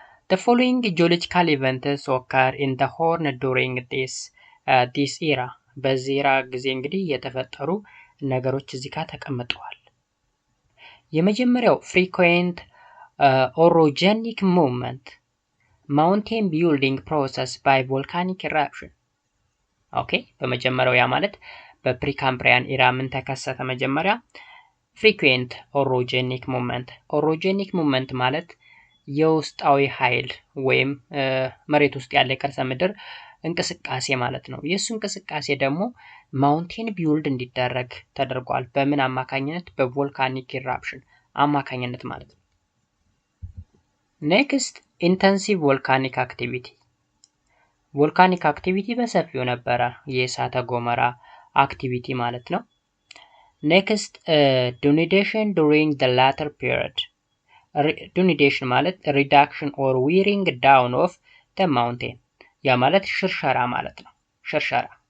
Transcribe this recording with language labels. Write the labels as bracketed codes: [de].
[en] The following geological events occur in the Horn during this era. [am] በዚህ era ጊዜ እንግዲህ የተፈጠሩ ነገሮች እዚህ ጋር ተቀምጠዋል። የመጀመሪያው [en] frequent orogenic movement, mountain building process by volcanic eruption. [am] ኦኬ በመጀመሪያው ያ ማለት በፕሪካምብሪያን ኢራ ምን ተከሰተ? [en] መጀመሪያ frequent orogenic movement. [am] orogenic movement ማለት የውስጣዊ ኃይል ወይም መሬት ውስጥ ያለ የከርሰ ምድር እንቅስቃሴ ማለት ነው። የሱ እንቅስቃሴ ደግሞ ማውንቴን ቢውልድ እንዲደረግ ተደርጓል። በምን አማካኝነት? በቮልካኒክ ኢራፕሽን አማካኝነት ማለት ነው። ኔክስት ኢንተንሲቭ ቮልካኒክ አክቲቪቲ። ቮልካኒክ አክቲቪቲ በሰፊው ነበረ፣ የእሳተ ገሞራ አክቲቪቲ ማለት ነው። ኔክስት ዱኒዴሽን ዱሪንግ ዘ ላተር ፒሪየድ። ዱኒዴሽን ማለት ሪዳክሽን ኦር ዊሪንግ ዳውን ኦፍ ዘ ማውንቴን፣ ያ ማለት ሽርሸራ ማለት ነው። ሽርሸራ